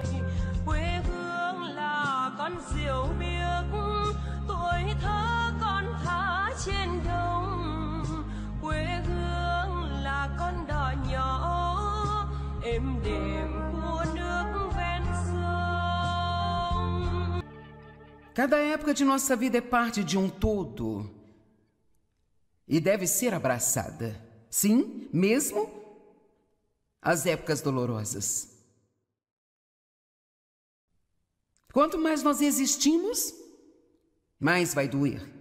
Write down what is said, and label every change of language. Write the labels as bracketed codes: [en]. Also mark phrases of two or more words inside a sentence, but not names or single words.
[vi] Quê hương là con diều biếc, tuổi thơ con thả trên đồng. Quê hương là con đò nhỏ êm đềm của nước ven sông. [pt] Cada época de nossa vida é parte de um todo e deve ser abraçada. Sim, mesmo as épocas dolorosas. Quanto mais nós existimos, mais vai doer.